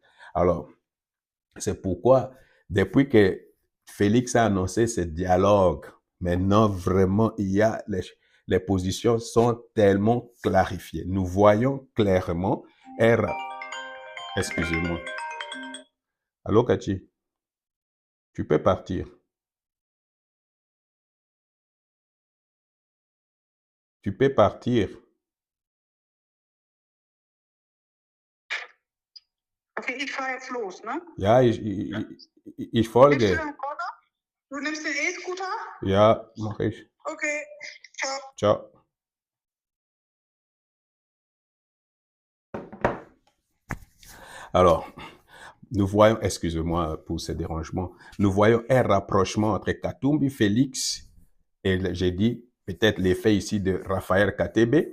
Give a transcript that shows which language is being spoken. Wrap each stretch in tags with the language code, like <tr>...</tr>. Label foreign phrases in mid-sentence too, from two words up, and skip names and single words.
<fr>Alors, c'est pourquoi, depuis que Félix a annoncé ce dialogue, maintenant, vraiment, les positions sont tellement clarifiées. Nous voyons clairement, excusez-moi. Allô, Kachi? Tu peux partir. Tu peux partir.</fr> <de>Okay, ich fahre jetzt los, ne? Ja, ich folge. Nimmst du den Roller? Du nimmst den E-Scooter? Ja, mache ich. Okay, ciao. Ciao.</de> <fr>Alors, nous voyons, excusez-moi pour ce dérangement, nous voyons un rapprochement entre Katumbi Félix et j'ai dit peut-être l'effet ici de Raphaël Katebe.</fr>